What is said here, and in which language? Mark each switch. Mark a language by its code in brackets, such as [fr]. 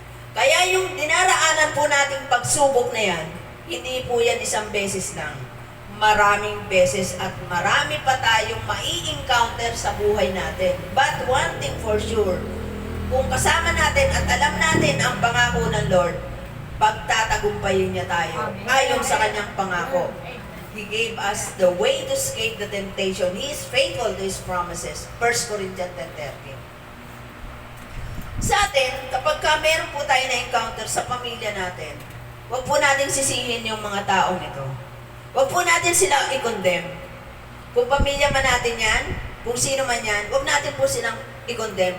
[tl] Kaya yung dinaraanan po nating pagsubok na yan, hindi po yan isang beses lang. Maraming beses at marami pa tayong mai-encounter sa buhay natin. [en] But one thing for sure, [tl] kung kasama natin at alam natin ang pangako ng Lord, pagtatagumpayin niya tayo ayon sa kanyang pangako. [en] He gave us the way to escape the temptation. He is faithful to His promises. 1 Corinthians 10:13. [tl] Sa atin, kapag meron po tayo na-encounter sa pamilya natin, huwag po natin sisihin yung mga taong ito. Huwag po natin sila i-condemn. Kung pamilya man natin yan, kung sino man yan, huwag natin po silang i-condemn.